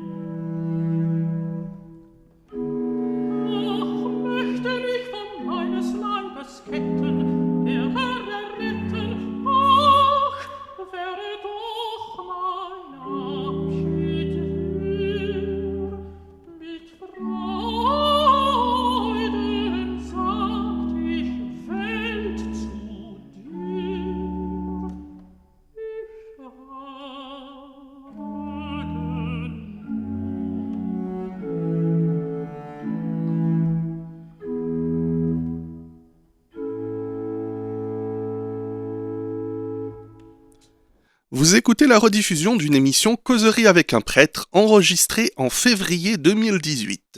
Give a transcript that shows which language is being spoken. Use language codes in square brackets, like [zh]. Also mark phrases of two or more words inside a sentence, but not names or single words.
[de] Ach, möchte mich von meines Leibes Ketten der Herr erretten, ach, wäre doch mein Abschied hier. Mit Freuden sagt ich Welt zu dir. Ich [fr] Vous écoutez la rediffusion d'une émission Causerie avec un prêtre enregistrée en février 2018.